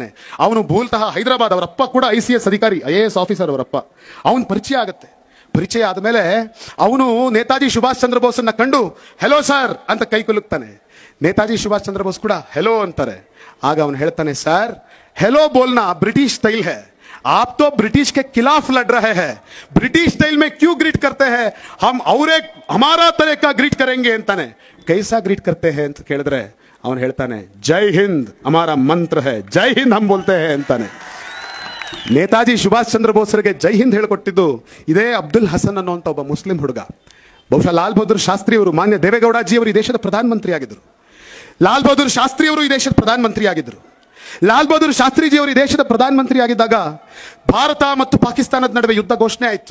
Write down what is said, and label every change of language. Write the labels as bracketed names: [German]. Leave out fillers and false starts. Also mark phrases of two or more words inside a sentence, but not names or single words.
[Kannada] ಅವನು ಮೂಲತಃ ಹೈದರಾಬಾದ್, ಅವರಪ್ಪ ಕೂಡ ICS ಅಧಿಕಾರಿ, IAS ಆಫೀಸರ್ ಅವರಪ್ಪ. ಅವನ ಪರಿಚಯ ಆಗುತ್ತೆ. ಪರಿಚಯ ಆದಮೇಲೆ ಅವನು ನೇತಾಜಿ ಸುಭಾಷ್ ಚಂದ್ರ ಬೋಸನ್ನ ಕಂಡು [English] Hello sir [Kannada] ಅಂತ ಕೈ ಕುಲುಕ್ತಾನೆ. ನೇತಾಜಿ ಸುಭಾಷ್ ಚಂದ್ರ ಬೋಸ್ ಕೂಡ ಹೆಲೋ ಅಂತಾರೆ. ಆಗ ಅವನು ಹೇಳ್ತಾನೆ, [Hindi] सर हेलो बोलना [English] British style [Hindi] है, आप तो ब्रिटिश के खिलाफ लड़ रहे हैं, [English] British style [Hindi] में क्यों ग्रीट करते हैं, हम और एक हमारा तरह का ग्रीट करेंगे अंताने. कैसा ग्रीट करते हैं [Kannada] ಅಂತ ಕೇಳಿದ್ರೆ ಅವನು ಹೇಳ್ತಾನೆ, [Hindi] जय हिंद हमारा मंत्र है, जय हिंद हम बोलते हैं ಅಂತಾನೆ. [Kannada] ನೇತಾಜಿ ಸುಭಾಷ್ ಚಂದ್ರ ಬೋಸ್ರಿಗೆ ಜೈ ಹಿಂದ್ ಹೇಳಿಕೊಟ್ಟಿದ್ದು ಇದೇ ಅಬ್ದುಲ್ ಹಸನ್ ಅನ್ನುವಂಥ ಒಬ್ಬ ಮುಸ್ಲಿಂ ಹುಡುಗ. ಬಹುಶಃ ಲಾಲ್ ಬಹದ್ದೂರ್ ಶಾಸ್ತ್ರಿ ಅವರು, ಮಾನ್ಯ ದೇವೇಗೌಡಜಿ ಅವರು ಈ ದೇಶದ ಪ್ರಧಾನಮಂತ್ರಿ ಆಗಿದ್ದರು. ಲಾಲ್ ಬಹದ್ದೂರ್ ಶಾಸ್ತ್ರಿ ಅವರು ಈ ದೇಶದ ಪ್ರಧಾನಮಂತ್ರಿ ಆಗಿದ್ದರು. ಲಾಲ್ ಬಹದ್ದೂರ್ ಶಾಸ್ತ್ರಿಜಿ ಅವರು ಈ ದೇಶದ ಪ್ರಧಾನಮಂತ್ರಿ ಆಗಿದ್ದಾಗ ಭಾರತ ಮತ್ತು ಪಾಕಿಸ್ತಾನದ ನಡುವೆ ಯುದ್ಧ ಘೋಷಣೆ ಆಯಿತು.